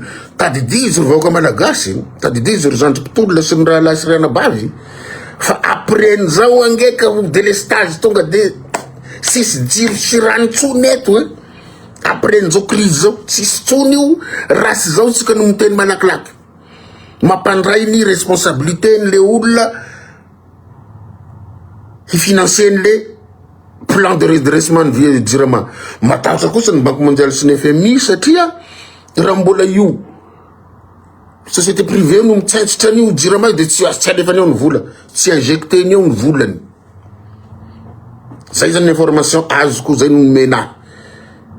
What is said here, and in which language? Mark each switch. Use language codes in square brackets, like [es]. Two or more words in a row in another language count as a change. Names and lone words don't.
[mg] Tadidizy ry vahoaka malagasy, tadidizy ry zandrim-pitolona sy ny raha lahy sy rana bavy, fa après nizao angeka délestage tonga de sisy jiro sy rano tsony eto. Après nizao crise zao sisy tsony io, rasy zao tsika no miteny malakilaky, mampandray ny responsabilité n'le olona hifinansier n'le [fr] plan de redressement de vie [mg] jirama. Matahotra kosa ny [fr] Banque mondiale [mg] sy ny FMI, satria raha mbola io [fr] société privée [mg] no mitsentsitra an'io jirama de tsy alefany ao ny vola, tsy injecteny ao ny volany. Zay zany information azoko, zay no nomena.